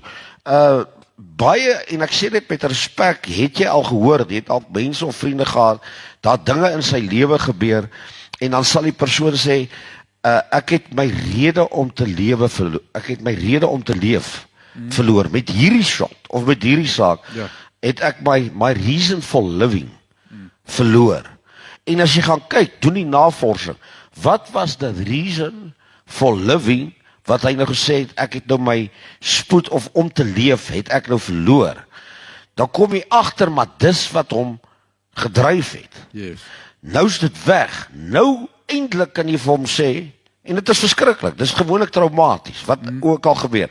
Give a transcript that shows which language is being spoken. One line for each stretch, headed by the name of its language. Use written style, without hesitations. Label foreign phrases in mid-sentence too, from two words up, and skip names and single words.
Afrikaans: Baie, en ek sê dit met respek, het jy al gehoor, jy het al mense of vriende gehad, dat dinge in sy lewe gebeur, en dan sal die persoon sê, ek het my rede om te lewe verloor. Ek het my rede om te leef verloor. Met hierdie shot of met hierdie saak het ek my
English: reason for living
Afrikaans: verloor. En as jy gaan kyk, doen die navorsing. Wat was
English: the reason for living
Afrikaans: wat hy nou gesê het, ek het nou my spoed of om te leef, het ek nou verloor. Dan kom jy agter, maar dis wat hom gedryf het. Yes. Nou is dit weg. Nou eintlik kan jy vir hom sê, en dit is verskriklik, dis gewoonlik traumaties, wat ook al gebeur.